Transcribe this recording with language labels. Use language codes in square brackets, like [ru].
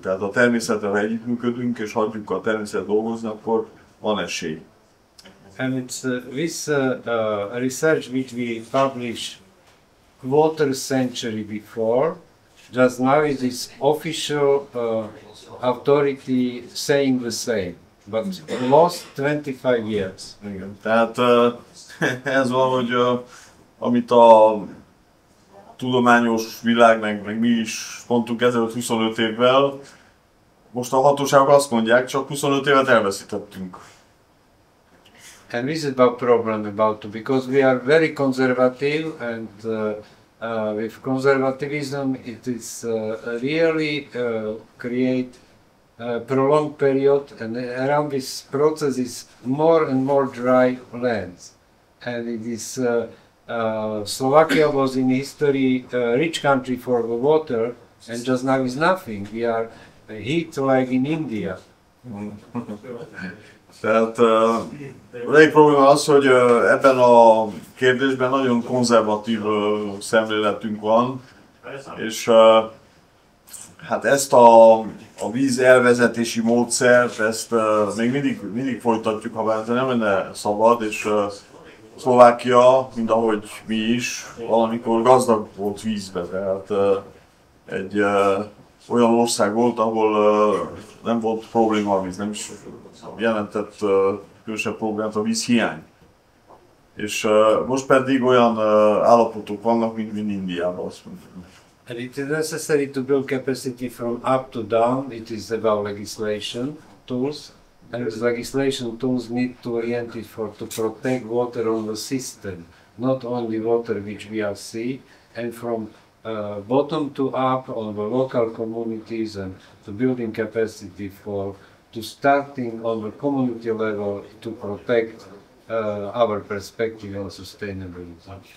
[hu] Tehát a természettel, ha együttműködünk és hagyjuk a természetet dolgozni, akkor van esély. [en] And it's this research which we published quarter century before, just now it is official authority saying the same, but lost 25 years. [hu] Igen. Tehát ez van, hogy amit a tudományos világ, meg mi is mondtunk ezelőtt 25 évvel, most a hatóságok azt mondják, csak 25 évet elveszítettünk. [en] And this is about problem because we are very conservative, and with conservatism it is really create prolonged period, and around this process is more and more dry lands. And it is Slovakia was in history a rich country for the water, and just now is nothing. We are heat like in India. [hu] Tehát az egyik probléma az, hogy ebben a kérdésben nagyon konzervatív szemléletünk van, és hát ezt a víz elvezetési módszert, ezt még mindig folytatjuk, ha bár nem lenne szabad, és Szlovákia, mint ahogy mi is, valamikor gazdag volt vízbe, tehát egy olyan ország volt, ahol nem volt probléma a víz, nem is jelentett különösebb problémát a vízhiány. És most pedig olyan állapotok vannak, mint Indiában, azt mondjuk. [en] And it is necessary to build capacity from up to down. It is about legislation tools, and these legislation tools need to orient it to protect water on the system, not only water which we are see, and from bottom to up on the local communities and to building capacity to starting on the community level to protect our perspective on sustainability.